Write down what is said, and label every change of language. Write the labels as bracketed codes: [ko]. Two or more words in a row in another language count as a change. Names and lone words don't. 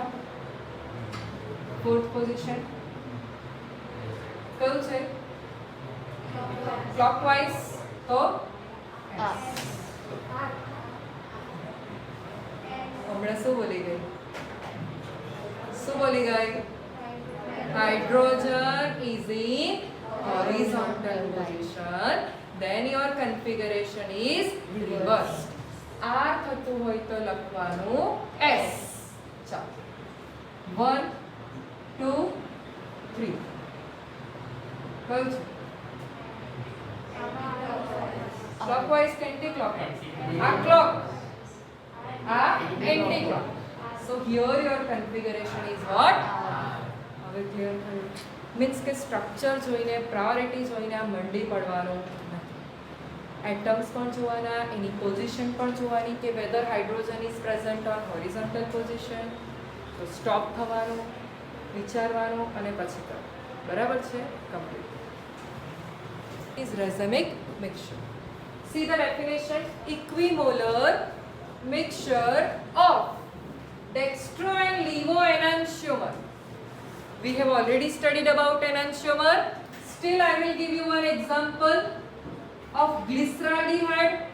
[gu] ફોર્થ પોઝિશન કયું છે? ક્લોકવાઇઝ. તો હમણાં શું બોલી ગઈ? શું બોલી ગઈ? [en] Hydrogen is in horizontal position. Then your configuration is reversed. [gu] R થતું હોય તો લખવાનું S. ચાલો 1 2 3 કયું છે? [en] clockwise કે anti clockwise? આ clock, આ anti clock. So here your configuration is what? [gu] હવે ક્લિયર થયું? મીન્સ કે સ્ટ્રક્ચર જોઈને પ્રાયોરિટી જોઈને આ મંડી પડવાનું નથી. એટમ્સ પણ જોવાના, એની પોઝિશન પણ જોવાની કે [en] whether hydrogen is present on horizontal position. [gu] તો સ્ટોપ થવાનું, વિચારવાનું અને પછી કરવાનું. બરાબર છે? [en] Complete. Is racemic mixture. See the definition: equimolar mixture of dextro and levo enantiomer. We have already studied about enantiomer. Still I will give you one example of glyceraldehyde.